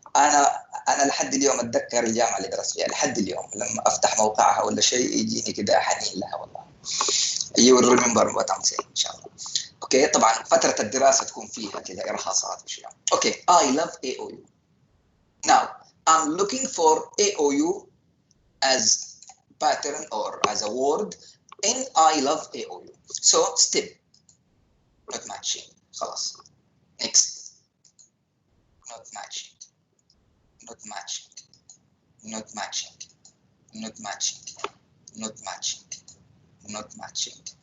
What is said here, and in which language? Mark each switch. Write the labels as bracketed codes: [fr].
[ar] أنا لحد اليوم أتذكر الجامعة اللي درست فيها لحد اليوم لما أفتح موقعها ولا شيء يجيني كده حنين لها والله. [en] You will remember what I'm saying [ar] إن شاء الله. أوكي طبعا فترة الدراسة تكون فيها كده إرهاصات وشيء. [en] Okay I love AOU. Now I'm looking for AOU as pattern or as a word in I love AOU. So step not matching. خلاص. Next. Not matching. Not matching. Not matching. Not matching. Not matching. Not matching.